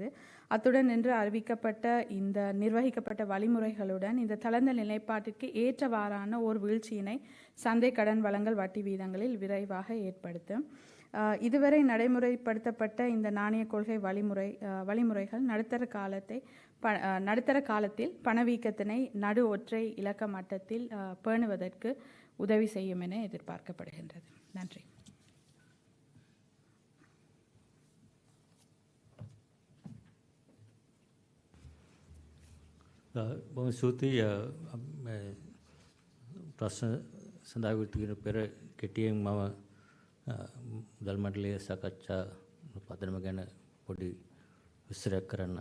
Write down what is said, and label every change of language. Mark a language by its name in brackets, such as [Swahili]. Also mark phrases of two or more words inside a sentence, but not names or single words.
[Tamil] அத்துடன் இன்று அறிவிக்கப்பட்ட இந்த நிர்வகிக்கப்பட்ட வழிமுறைகளுடன் இந்த தளர்ந்த நிலைப்பாட்டிற்கு ஏற்றவாறான ஓர் வீழ்ச்சியினை சந்தை கடன் வழங்கல் வட்டி வீதங்களில் விரைவாக ஏற்படுத்தும். இதுவரை நடைமுறைப்படுத்தப்பட்ட இந்த நாணய கொள்கை வழிமுறைகள் நடுத்தர காலத்தில் பணவீக்கத்தினை நடு ஒற்றை இலக்க மட்டத்தில் பேணுவதற்கு உதவி செய்யும் என எதிர்பார்க்கப்படுகின்றது. நன்றி. [Sinhala] බොහොම ස්තුතියි ප්‍රශ්න සඳහා විවෘත පෙර කෙටියෙන් මම මුදල් මණ්ඩලයේ සාකච්ඡා පදනම ගැන පොඩි විස්තරයක් කරන්නම්.